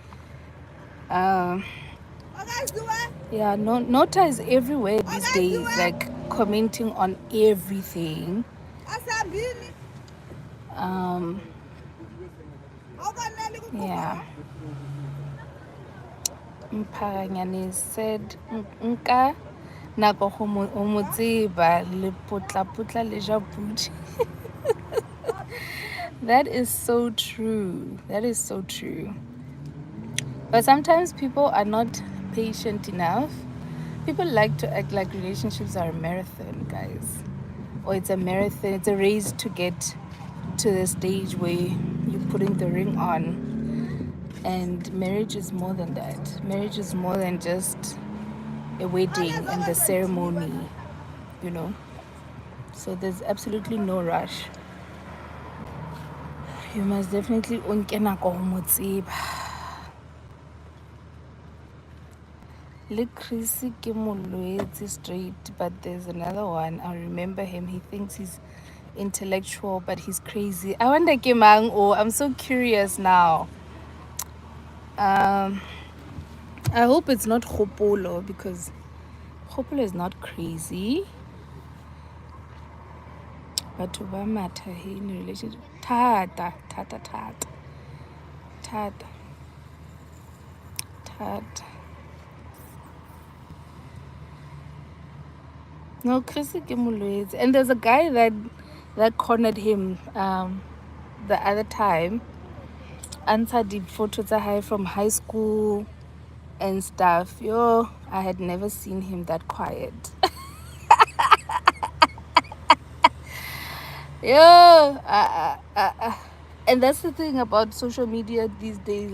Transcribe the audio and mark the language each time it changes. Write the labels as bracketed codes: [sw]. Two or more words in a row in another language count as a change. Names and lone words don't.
[en] Yeah, Nota is everywhere these days, like commenting on everything. Yeah. Mpharanyane said, [st] Nka nako go mo tseba le potlapotla le ja pudi." [en] That is so true. That is so true. But sometimes people are not patient enough. People like to act like relationships are a marathon, guys. Or it's a marathon, it's a race to get to the stage where you're putting the ring on. And marriage is more than that. Marriage is more than just a wedding and the ceremony, you know. So there's absolutely no rush. You must definitely [st] unke nako ho mo tseba. Le Chris ke molwetse [en] straight, but there's another one. I remember him. He thinks he's intellectual, but he's crazy. I wonder [st] ke mang. [en] Oh, I'm so curious now. I hope it's not Khopolo, because Khopolo is not crazy. But to [st] ba matha [en] in a relationship. [st] Tata. No, Chris ke molwetse. [en] And there's a guy that cornered him the other time. Answered the photos I had from high school and stuff. Yo, I had never seen him that quiet. Yo, and that's the thing about social media these days.